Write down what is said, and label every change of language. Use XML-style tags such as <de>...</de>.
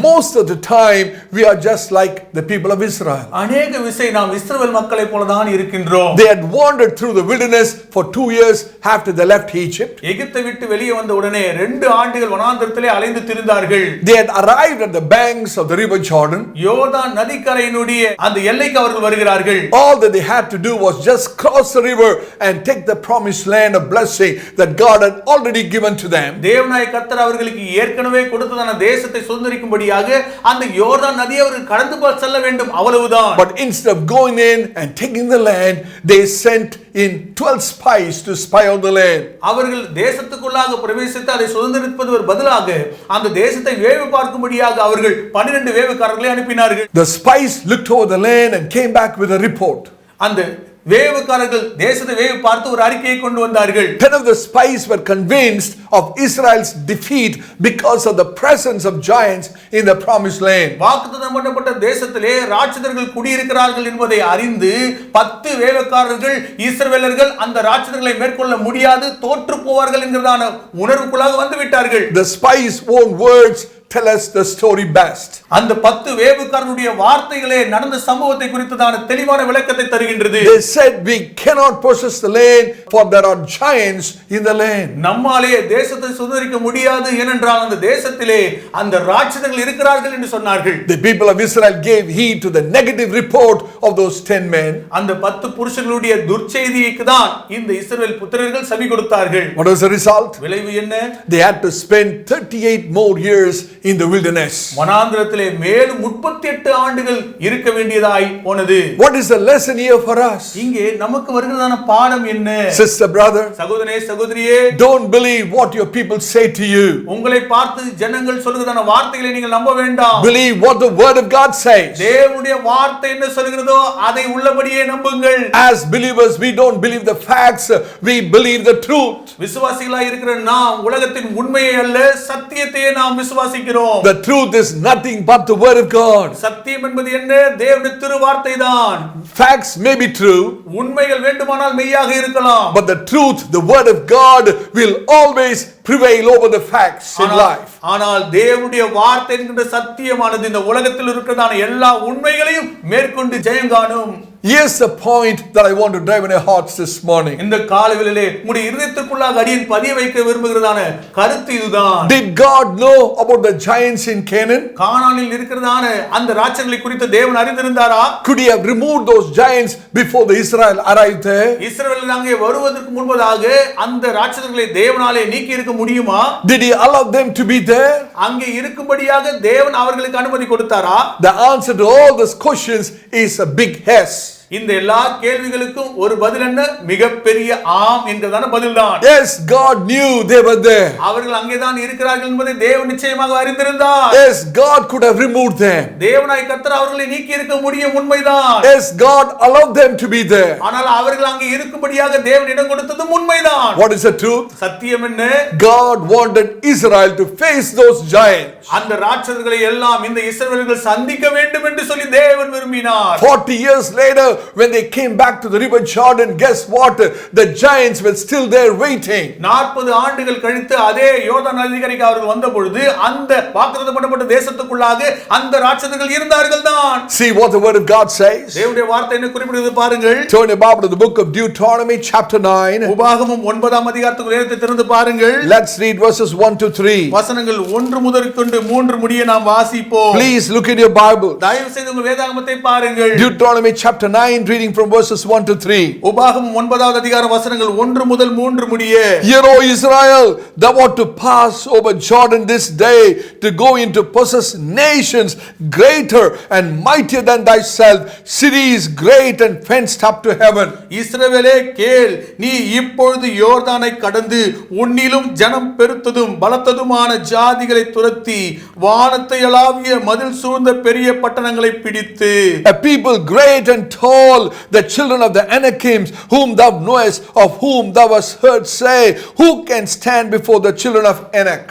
<en>Most of the time we are just like the people of Israel.</en> <ta>அநேக விசை நாம் இஸ்ரவேல் மக்களைப் போலதான் இருக்கின்றோம்.</ta> <en>They had wandered through the wilderness for 2 years after they left Egypt.</en> <ta>எகிப்தை விட்டு வெளியே வந்த உடனே 2 ஆண்டுகள் வனாந்தரத்திலே அலைந்து திரிந்தார்கள்.</ta> <en>They had arrived at the banks of the river Jordan.</en> <ta>யோர்தான் நதிக்கரையினுடைய அந்த எல்லைக்கு அவர்கள் வருகிறார்கள்.</ta> <en>All that they had to do was just cross the river and take the promised land of blessing that God had already given to them.</en> <ta>தேவனாய கர்த்தர் அவர்களுக்கு ஏற்கனவே கொடுத்ததான தேசத்தை சுதந்தரிக்கும்படியாக அந்த யோர்தான் நதியை அவர்கள் கடந்து செல்ல வேண்டும், அவ்வளவுதான்.</ta> <en>But instead of going in and taking the land, they sent in 12 spies to spy out the land.</en> <ta>அவர்கள் தேசத்துக்குள்ளாக பிரவேசித்து அதை சுதந்தரிப்பதற்கு பதிலாக அந்த தேசத்தை வேவு பார்க்கும்படியாக அவர்கள் 12 வேவுக்காரர்களை அனுப்பினார்கள்.</ta> <en>The spies looked over the land and came back with a report.</en> <ta>அந்த வேவுக்காரர்கள் தேசத்தை வேவு பார்த்து ஒரு அறிக்கையை கொண்டு வந்தார்கள்.</ta> <en>10 of the spies were convinced of Israel's defeat because of the presence of giants in the promised land.</en> <ta>வாக்குத்தத்தம் பண்ணப்பட்ட தேசத்திலே ராட்சதர்கள் குடியிருக்கிறார்கள் என்பதை அறிந்து 10 வேவுக்காரர்கள் இஸ்ரவேலர்கள் அந்த ராட்சதர்களை மேற்கொள்ள முடியாது, தோற்று போவார்கள் என்கிறதான உணர்வுக்குள்ளாக வந்து விட்டார்கள்.</ta> <en>The spies' own words tell us the story best.</en> <ta>அந்த 10 வேவுக்காரருடைய வார்த்தைகளே நடந்த சம்பவத்தை குறித்ததான தெளிவான விளக்கத்தை தருகின்றது.</ta> <en>They said we cannot possess the land for there are giants in the land.</en> <ta>நம்மாலே தேசத்தை சுதந்தரிக்க முடியாது, ஏனென்றால் அந்த தேசத்திலே அந்த ராட்சதர்கள் இருக்கிறார்கள் என்று சொன்னார்கள்.</ta> <en>The people of Israel gave heed to the negative report of those 10 men.</en> <ta>அந்த 10 புருஷர்களுடைய துர்ச்செய்திக்கு தான் இந்த இஸ்ரவேல் புத்திரர்கள் செவி கொடுத்தார்கள்.</ta> <en>What was the result?</en> <ta>விளைவு என்ன?</ta> <en>They had to spend 38 more years in the wilderness.</en> <ta>வனாந்திரத்திலே மேலும் 38 ஆண்டுகள் இருக்க வேண்டியதாய் போனது.</ta> <en>What is the lesson here for us?</en> <ta>இங்கே நமக்கு வருகிறதான பாடம் என்ன?</ta> <en>Sister, brother,</en> <ta>சகோதரனே சகோதரியே,</ta> <en>don't believe what your people say to you.</en> <ta>உங்களை பார்த்து ஜனங்கள் சொல்கிறதான வார்த்தைகளை நீங்கள் நம்ப வேண்டாம்.</ta> <en>Believe what the word of God says.</en> <ta>தேவனுடைய வார்த்தை என்ன சொல்கிறதோ அதை உள்ளபடியே நம்புங்கள்.</ta> <en>As believers, we don't believe the facts, we believe the truth.</en> <ta>விசுவாசிகளாய் இருக்கிற நாம் உலகத்தின் உண்மையை அல்ல சத்தியத்தையே நாம் விசுவாசிக்கிறோம்.</ta> <en>The truth is nothing but the word of God.</en> <ta>சத்தியம் என்பது என்ன? தேவனுடைய திருவார்த்தை தான்.</ta> <en>Facts may be true,</en> <ta>உண்மைகள் வேண்டுமானால் மெய்யாக இருக்கலாம்,</ta> <en>but the truth, the word of God will always prevail over the facts in life.</en> <ta>ஆனால் தேவனுடைய வார்த்தை என்கிற சத்தியமானது இந்த உலகத்தில் இருக்கிறதான எல்லா உண்மைகளையும் மேற்கொண்டு ஜெயம் காணும்.</ta> <en>Here's the point that I want to drive in your hearts this morning.</en> <ta>இந்த காலையிலே உங்களுடைய இதயத்திற்குள்ளாக அடியேன் பதிய வைக்க விரும்புகிறதான கருத்து இதுதான்.</ta> <en>Did God know about the giants in Canaan?</en> <ta>கானானில் இருக்கிறதான அந்த ராட்சதர்களை குறித்து தேவன் அறிந்திருந்தாரா?</ta> <en>Could he have removed those giants before the Israel arrived there?</en> <ta>இஸ்ரவேல் அங்கே வருவதற்கு முன்பதாக அந்த ராட்சதர்களை தேவனாலே நீக்கி இருக்க முடியுமா?</ta> <en>Did he allow them to be there?</en> <ta>அங்கே இருக்கும்படியாக தேவன் அவர்களுக்கு அனுமதி கொடுத்தாரா?</ta> <en>The answer to all these questions is a big yes.</en> <ta>இந்த எல்லா கேள்விகளுக்கும் ஒரு பதில் என்ன? மிகப்பெரிய ஆம் என்கிறதான பதில்தான்.</ta> <en>Yes, God knew they were there.</en> <ta>அவர்கள் அங்கேதான் இருக்கிறார்கள் என்பதை தேவன் நிச்சயமாக அறிந்திருந்தார்.</ta> <en>Yes, God could have removed them.</en> <ta>தேவனாய் கர்த்தர் அவர்களை நீக்கி இருக்க முடியும், உண்மைதான்.</ta> <en>Yes, God allowed them to be there.</en> <ta>ஆனால் அவர்கள் அங்கே இருக்கும்படியாக தேவன் இடம் கொடுத்ததும் உண்மைதான்.</ta> <en>What is the truth?</en> <ta>சத்தியம் என்ன?</ta> <en>God wanted Israel to face those giants.</en> <ta>அந்த ராட்சதர்களை எல்லாம் இந்த இஸ்ரவேலர்கள் சந்திக்க வேண்டும் என்று சொல்லி தேவன் விரும்பினார்.</ta> <en>40 years later, when they came back to the river Jordan, guess what? The giants were still there waiting.</en> <ta>40 ஆண்டுகள் கழித்து அதே யோர்தான் நதிக்கரைக்கு அவர்கள் வந்த பொழுது அந்த வாக்குத்தத்தம் பண்ணப்பட்ட தேசத்துக்குள்ளாக அந்த ராட்சதர்கள் இருந்தார்கள் தான்.</ta> <en>See what the word of God says.</en> <ta>தேவனுடைய வார்த்தை என்ன குறிப்பிடுகிறது பாருங்கள்.</ta> <en>Turn your Bible to the book of Deuteronomy chapter 9.</en> <ta>உபாகமம் 9ஆம் அதிகாரத்துக்கு வேதத்தை திறந்து பாருங்கள்.</ta> <en>Let's read verses 1 to 3.</en> <ta>வசனங்கள் 1 முதல் கொண்டு 3 முடிய நாம் வாசிப்போம்.</ta> <en>Please look in your Bible.</en> <ta>தயவு செய்து உங்கள் வேதாகமத்தை பாருங்கள்.</ta> <en>Deuteronomy chapter 9, reading from verses 1 to 3.</en> <ta>உபாகமம் 9வது அதிகாரம் வசனங்கள் 1 முதல் 3 முடிய.</ta> <en>Hear, O Israel, thou art to pass over Jordan this day to go into possess nations greater and mightier than thyself, cities great and fenced up to heaven.</en> <ta>இஸ்ரவேலே கேள், நீ இப்பொழுது யோர்தானை கடந்து உன்னிலும் ஜனம் பெருத்ததும் பலத்ததுமான ஜாதிகளை துரத்தி வானத்தை அளாவிய மதில் சூழ்ந்த பெரிய பட்டணங்களை பிடித்து,</ta> <en>A people great and tall, the children of the Anakims, whom thou knowest, of whom thou hast heard say, who can stand before the children of Anak?</en>